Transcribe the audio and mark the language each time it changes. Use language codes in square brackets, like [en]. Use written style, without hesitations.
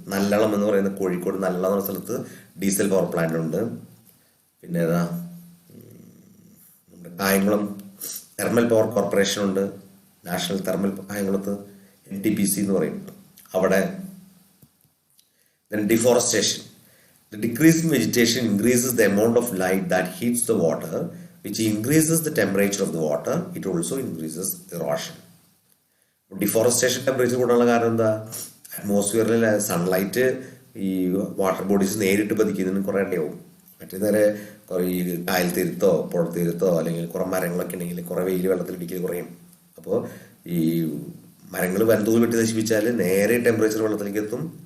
[ml] നല്ലളം എന്ന് പറയുന്ന കോഴിക്കോട് നല്ലളം എന്ന സ്ഥലത്ത് ഡീസൽ പവർ പ്ലാന്റ് ഉണ്ട്. പിന്നെ ഏതാ നമ്മുടെ കായംകുളം തെർമൽ പവർ കോർപ്പറേഷൻ ഉണ്ട്. നാഷണൽ തെർമൽ കായംകുളത്ത് NTPC എന്ന് പറയും അവിടെ. [en] Then deforestation. The decrease in vegetation increases the amount of light that heats the water, which increases the temperature of the water. It also increases erosion. [ml] Deforestation temperature കൂടാനുള്ള കാരണം എന്താ? അറ്റ്മോസ്ഫിയറിൽ sunlight ഈ water bodies നേരിട്ട് പതിക്കുന്നതിന് കുറേ ഇടയാവും. മറ്റേ നേരെ ഈ കായൽ തീരത്തോ പുഴ തീരത്തോ അല്ലെങ്കിൽ കുറേ മരങ്ങളൊക്കെ ഉണ്ടെങ്കിൽ കുറേ വെയിൽ വെള്ളത്തിലിടിക്കൽ കുറയും. അപ്പോൾ ഈ മരങ്ങൾ വൻതോതിൽ വെട്ടി നശിപ്പിച്ചാൽ നേരെ ടെമ്പറേച്ചർ വെള്ളത്തിലേക്ക് എത്തും.